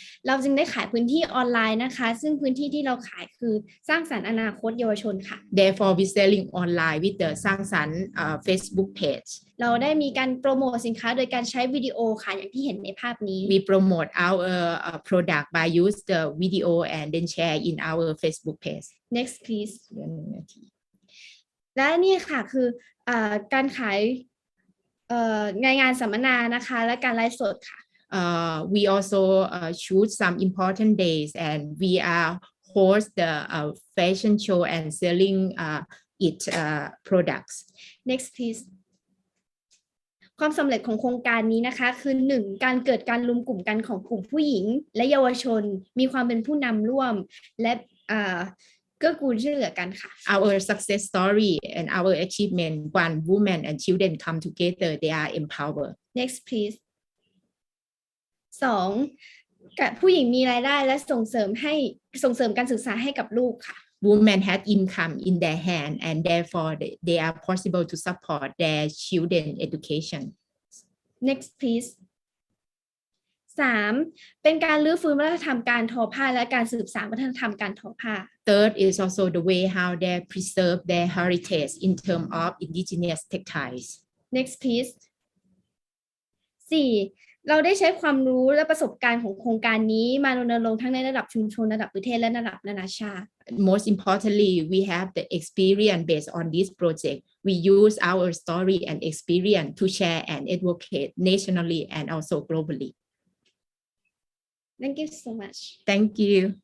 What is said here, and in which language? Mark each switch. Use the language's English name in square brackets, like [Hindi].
[Thai] เราจึงได้ขายพื้นที่ออนไลน์นะคะซึ่งพื้นที่ที่เราขายคือสร้างสรรค์อนาคตเยาวชนค่ะ [English] Therefore, we selling online with the สร้างสรรค์ Facebook page. [Thai] เราได้มีการโปรโมทสินค้าโดยการใช้วิดีโอค่ะอย่างที่เห็นในภาพนี้ [English] We promote our product by use the video and then share in our Facebook page. Next please [Thai] และนี่ค่ะคือการขายงานสัมมนานะคะและการไลฟ์สดค่ะ [English] We also choose some important days and we are host the fashion show and selling it products. Next please [Thai] ความสำเร็จของโครงการนี้นะคะคือ1การเกิดการรวมกลุ่มกันของกลุ่มผู้หญิงและเยาวชนมีความเป็นผู้นำร่วมและเกื้อกูลช่วยเหลือกันค่ะ [English] Our success story and our achievement, one woman and children come together, they are empowered. Next please [Thai] 2ผู้หญิงมีรายได้และส่งเสริมการศึกษาให้กับลูกค่ะ [English] Women had income in their hand and therefore they are possible to support their children education. Next please [Thai] 3เป็นการรื้อฟื้นวัฒนธรรมการทอผ้าและการสืบสานวัฒนธรรมการทอผ้า [English] Third is also the way how they preserve their heritage in terms of indigenous textiles. Next please [Thai] 4เราได้ใช้ความรู้และประสบการณ์ของโครงการนี้มารณรงค์ทั้งในระดับชุมชนระดับประเทศและระดับนานาชาติ [English] Most importantly, we have the experience based on this project. We use our story and experience to share and advocate nationally and also globally. Thank you so much. Thank you.